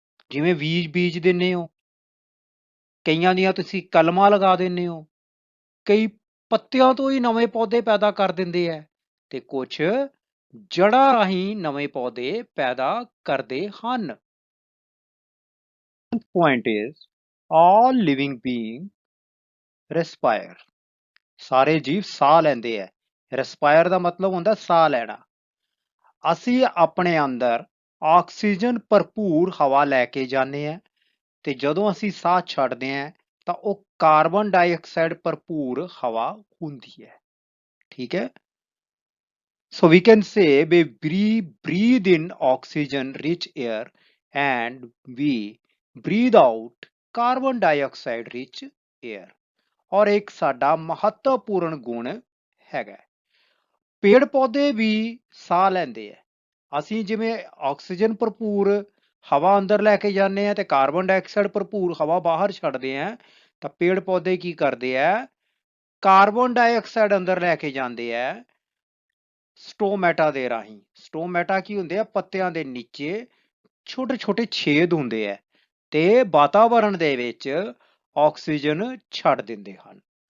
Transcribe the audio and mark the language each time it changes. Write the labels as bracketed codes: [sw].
[pa] ਜਿਵੇਂ ਬੀਜ ਦਿੰਦੇ ਹੋ, ਕਈਆਂ ਦੀਆਂ ਤੁਸੀਂ ਕਲਮਾਂ ਲਗਾ ਦਿੰਦੇ ਹੋ, ਕਈ ਪੱਤਿਆਂ ਤੋਂ ਹੀ ਨਵੇਂ ਪੌਦੇ ਪੈਦਾ ਕਰ ਦਿੰਦੇ ਆ, ਤੇ ਕੁਛ ਜੜ੍ਹਾਂ ਰਾਹੀਂ ਨਵੇਂ ਪੌਦੇ ਪੈਦਾ ਕਰਦੇ ਹਨ। [en] Point is, all living beings respire, [pa] ਸਾਰੇ ਜੀਵ ਸਾਹ ਲੈਂਦੇ ਆ। respire ਦਾ ਮਤਲਬ ਹੁੰਦਾ ਸਾਹ ਲੈਣਾ। ਅਸੀਂ ਆਪਣੇ ਅੰਦਰ ਆਕਸੀਜਨ ਭਰਪੂਰ ਹਵਾ ਲੈ ਕੇ ਜਾਂਦੇ ਹਾਂ, ਤੇ ਜਦੋਂ ਅਸੀਂ ਸਾਹ ਛੱਡਦੇ ਹਾਂ ਤਾਂ ਉਹ ਕਾਰਬਨ ਡਾਈਆਕਸਾਈਡ ਭਰਪੂਰ ਹਵਾ ਹੁੰਦੀ ਹੈ, ਠੀਕ ਹੈ। [en] So we can say we breathe in oxygen rich air and we breathe out carbon dioxide rich air, [pa] ਔਰ ਇੱਕ ਸਾਡਾ ਮਹੱਤਵਪੂਰਨ ਗੁਣ ਹੈਗਾ, ਪੇੜ ਪੌਦੇ ਵੀ ਸਾਹ ਲੈਂਦੇ ਆ। ਅਸੀਂ ਜਿਵੇਂ ਆਕਸੀਜਨ ਭਰਪੂਰ ਹਵਾ ਅੰਦਰ ਲੈ ਕੇ ਜਾਂਦੇ ਆ ਤੇ ਕਾਰਬਨ ਡਾਈਆਕਸਾਈਡ ਭਰਪੂਰ ਹਵਾ ਬਾਹਰ ਛੱਡਦੇ ਆ, ਤਾਂ ਪੇੜ ਪੌਦੇ ਕੀ ਕਰਦੇ ਆ, ਕਾਰਬਨ ਡਾਈਆਕਸਾਈਡ ਅੰਦਰ ਲੈ ਕੇ ਜਾਂਦੇ ਆ ਸਟੋਮੈਟਾ ਦੇ ਰਾਹੀਂ। ਸਟੋਮੈਟਾ ਕੀ ਹੁੰਦੇ ਆ, ਪੱਤਿਆਂ ਦੇ ਨੀਚੇ ਛੋਟੇ ਛੋਟੇ ਛੇਦ ਹੁੰਦੇ ਆ, ਤੇ ਵਾਤਾਵਰਣ ਦੇ ਵਿੱਚ ਆਕਸੀਜਨ ਛੱਡ ਦਿੰਦੇ ਹਨ।